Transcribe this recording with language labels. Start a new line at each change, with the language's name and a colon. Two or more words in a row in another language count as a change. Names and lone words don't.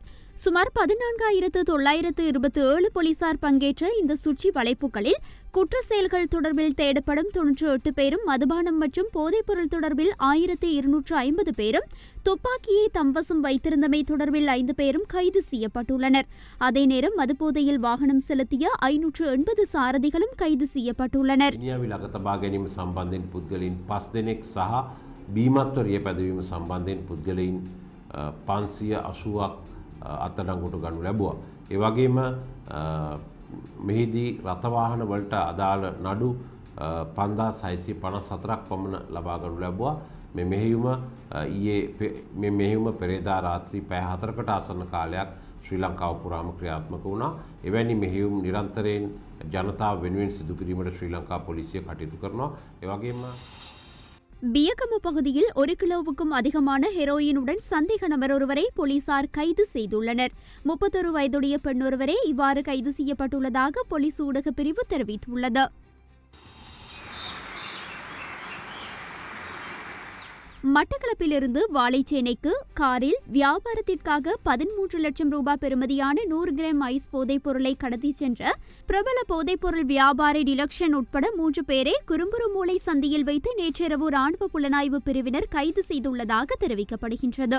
Tamil: சுமார் 14,927 போலீசார் பங்கேற்ற இந்த சுற்றி வளைப்புகளில் குற்ற செயல்கள் தொடர்பில் தேடப்படும் 98 பேரும் மதுபானம் மற்றும் போதைப்பொருள் தொடர்பில் 1250 பேரும் துப்பாக்கியை தம்வசம் வைத்திருந்தமை தொடர்பில் 5 பேரும் கைது செய்யப்பட்டுள்ளனர். அதே நேரம் மதுபோதையில் வாகனம் செலுத்திய 580 சாரதிகளும் கைது செய்யப்பட்டுள்ளனர்.
Sinhala: ඉනියාවිල අගතබා ගැනීම සම්බන්ධයෙන් පුද්ගලයින් 5 දෙනෙක් සහ බීමත්වරිය පැදවීම සම්බන්ධයෙන් පුද්ගලයින් 580ක් අත්අඩංගුවට ගනු ලැබුවා. ඒ වගේම මෙහිදී රථවාහන වලට අදාළ නඩු 5654ක් පමණ ලබා ගනු ලැබුවා. මේ මෙහෙයුම පෙරේදා රාත්‍රී පැය 4කට ආසන්න කාලයක් ශ්‍රී ලංකාව පුරාම ක්‍රියාත්මක වුණා. එවැනි මෙහෙයුම් නිරන්තරයෙන් ජනතාව වෙනුවෙන් සිදු කිරීමට ශ්‍රී ලංකා පොලිසිය කටයුතු කරනවා. ඒ වගේම
Tamil: பியகம பகுதியில் 1 கிலோவுக்கும் அதிகமான ஹெரோயினுடன் சந்தேக நபர் ஒருவரை போலீசார் கைது செய்துள்ளனர். 31 வயதுடைய பெண் ஒருவரே இவ்வாறு கைது செய்யப்பட்டுள்ளதாக போலீஸ் ஊடக பிரிவு தெரிவித்துள்ளது. மட்டக்களப்பிலிருந்து வாழைச்சேனைக்கு காரில் வியாபாரத்திற்காக 13 லட்சம் ரூபாய் பெறுமதியான 100 கிராம் ஐஸ் போதைப் பொருளை கடத்தி சென்ற பிரபல போதைப்பொருள் வியாபாரி டிலக்ஷன் உட்பட 3 பேரை குறும்புறுமூலை சந்தியில் வைத்து நேற்றிரவு ராணுவ புலனாய்வு பிரிவினர் கைது செய்துள்ளதாக தெரிவிக்கப்படுகின்றது.